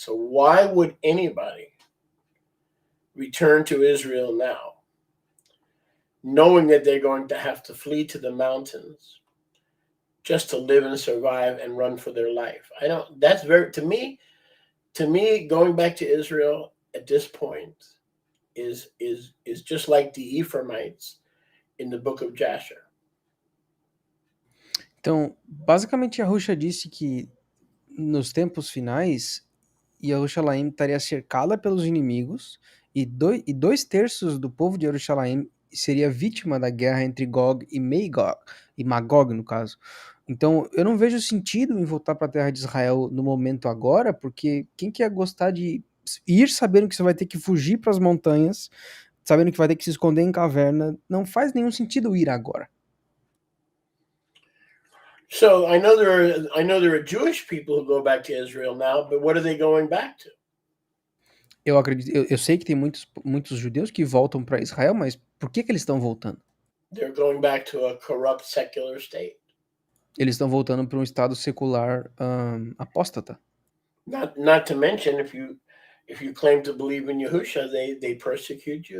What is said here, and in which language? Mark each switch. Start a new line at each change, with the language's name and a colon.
English: So why would anybody return to Israel now, knowing that they're going to have to flee to the mountains just to live and survive and run for their life? To me, To me, going back to Israel at this point is just like the Ephraimites in the book of Jasher.
Portuguese: Então, basicamente, a Rússia disse que nos tempos finais, Jerusalém estaria cercada pelos inimigos e dois terços do povo de Jerusalém seria vítima da guerra entre Gog e Magog, e Magog no caso. Então, eu não vejo sentido em voltar para a terra de Israel no momento agora, porque quem quer gostar de ir sabendo que você vai ter que fugir para as montanhas, sabendo que vai ter que se esconder em caverna, não faz nenhum sentido ir agora.
English: So I know there are Jewish people who go back to Israel now, but what are they going back to?
Portuguese: Eu acredito, eu sei que tem muitos judeus que voltam para Israel, mas por que eles estão voltando?
English: They're going back to a corrupt secular state.
Portuguese: Eles estão voltando para um estado secular apóstata.
English: Not to mention if you claim to believe in Yahusha, they persecute you.